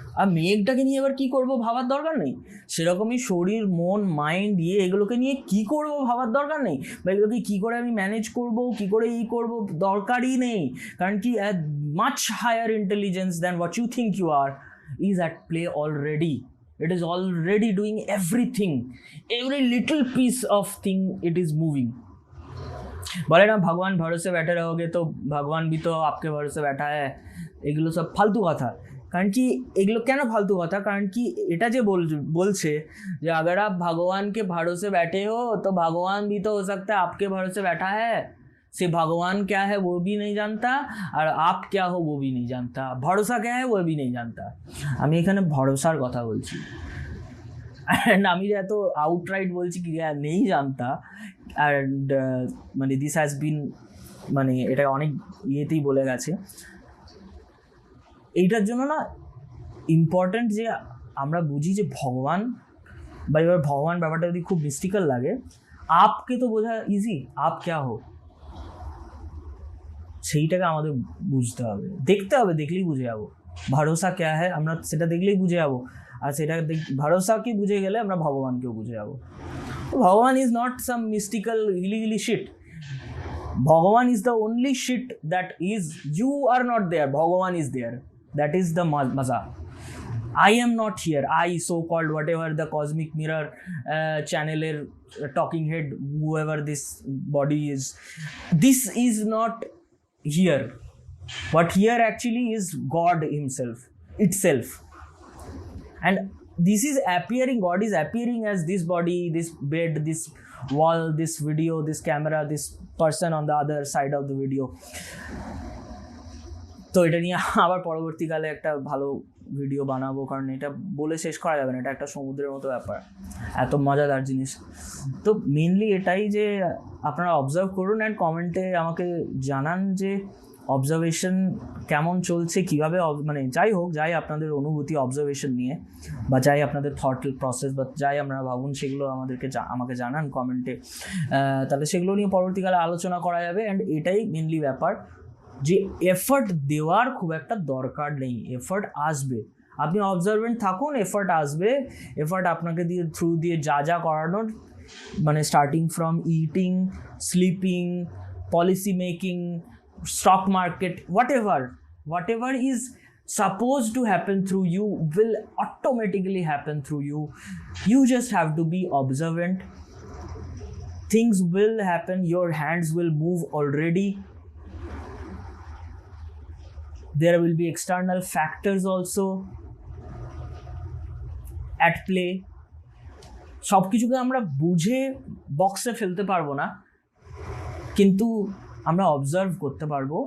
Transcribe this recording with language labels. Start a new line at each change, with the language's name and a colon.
Bangla: আর মেঘটাকে নিয়ে এবার কী করবো ভাবার দরকার নেই। সেরকমই শরীর, মন, মাইন্ড, এগুলোকে নিয়ে কী করবো ভাবার দরকার নেই, বা এগুলোকে কী করে আমি ম্যানেজ করবো, কী করে করবো, দরকারই নেই। কারণ কি,
English: Much higher intelligence than what you think you are is at play already. It is already doing everything, every little piece of thing it is moving.
Hindi: बोले ना भगवान भरोसे बैठे रहोगे तो भगवान भी तो आपके भरोसे बैठा है।
Bangla: এগুলো সব ফালতু কথা। কারণ কি এগুলো কেন ফালতু কথা? কারণ কি এটা যে বলছে যে
Hindi: अगर आप भगवान के भरोसे बैठे हो तो भगवान भी तो हो सकता है आपके भरोसे बैठा है। से भगवान क्या है वो भी नहीं जानता, और आप क्या हो वो भी नहीं जानता, ভরসা क्या है वो भी नहीं जानता।
Bangla: আমি এখানে ভরসার কথা বলছি, অ্যান্ড আমি যে এত আউটরাইট বলছি কি নেই জানতা, অ্যান্ড মানে
English: this has been,
Bangla: মানে এটা অনেক ইয়েতেই বলে গেছে। এইটার জন্য না ইম্পর্ট্যান্ট যে আমরা বুঝি যে ভগবান, বা এবার ভগবান ব্যাপারটা যদি খুব মিস্টিক্যাল লাগে,
Hindi: আপকে তো বোঝা ইজি, আপ ক্যা হো,
Bangla: সেইটাকে আমাদের বুঝতে হবে, দেখতে হবে, দেখলেই বুঝে যাবো
Hindi: ভরসা ক্যা হ্যায়,
Bangla: আমরা সেটা দেখলেই বুঝে যাবো। আর সেটা ভরসাকে বুঝে গেলে আমরা ভগবানকেও বুঝে যাবো।
English: Bhagwan is not some mystical holy shit, Bhagwan is the only shit that is, you are not there, Bhagwan is there, that is the maza. I am not here. I, so called whatever the cosmic mirror channel talking head, whoever this body is, this is not here. What here actually is God himself, itself. And this is appearing, God is appearing as this body, this bed, this wall, this video, this camera, this person on the other side of the video.
Bangla: তো এটা নিয়ে আবার পরবর্তীকালে একটা ভালো video বানাবো, কারণ এটা বলে শেষ করা যাবে না, এটা একটা সমুদ্রের মতো ব্যাপার, এত মজাদার জিনিস। তো মেনলি এটাই যে আপনারা অবজার্ভ করুন অ্যান্ড কমেন্টে আমাকে জানান যে অবজারভেশন কেমন চলছে, কীভাবে মানে যাই হোক, যাই আপনাদের অনুভূতি অবজারভেশন নিয়ে, বা যাই আপনাদের থট প্রসেস, বা যাই আপনারা ভাবুন, সেগুলো আমাকে জানান কমেন্টে, তাহলে সেগুলো নিয়ে পরবর্তীকালে আলোচনা করা যাবে। অ্যান্ড এটাই মেনলি ব্যাপার যে এফর্ট দেওয়ার খুব একটা দরকার নেই, এফর্ট আসবে, আপনি অবজারভেন্ট থাকুন, এফর্ট আসবে। এফর্ট আপনাকে থ্রু দিয়ে যা করানোর,
English: মানে starting from eating, sleeping, policy making, stock market, whatever is supposed to happen through you will automatically happen through you. You just have to be observant. Things will happen, your hands will move already. There will be external factors also at play.
Bangla: সব কিছুকে আমরা বুঝে বক্সে ফেলতে পারবো না, কিন্তু আমরা অবজার্ভ করতে পারবো।